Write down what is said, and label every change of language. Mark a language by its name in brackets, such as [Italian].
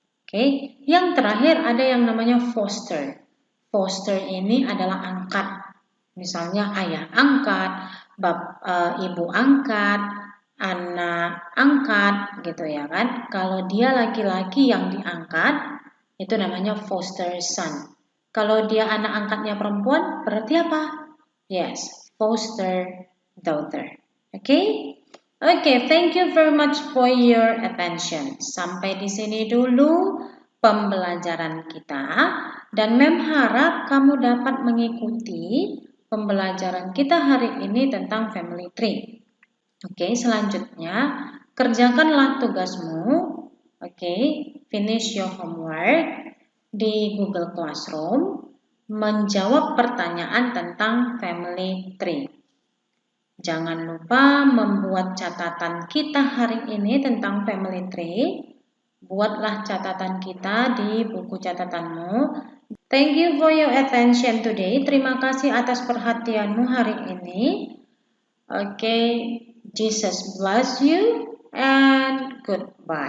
[Indonesian] Oke, yang terakhir ada yang namanya foster. Foster ini adalah angkat. Misalnya ayah angkat, ibu angkat, anak angkat gitu ya kan. Kalau dia laki-laki yang diangkat, itu namanya foster son. Kalau dia anak angkatnya perempuan, berarti apa? [English] Yes, foster daughter. Okay? Okay, thank you very much for your attention. [Indonesian] Sampai di sini dulu pembelajaran kita. Dan Mem harap kamu dapat mengikuti pembelajaran kita hari ini tentang family tree. Oke, selanjutnya kerjakanlah tugasmu. [English] Oke, finish your homework di Google Classroom. [Indonesian] Menjawab pertanyaan tentang family tree. Jangan lupa membuat catatan kita hari ini tentang family tree. Buatlah catatan kita di buku catatanmu. [English] Thank you for your attention today. [Indonesian] Terima kasih atas perhatianmu hari ini. [English] Okay, Jesus bless you and goodbye.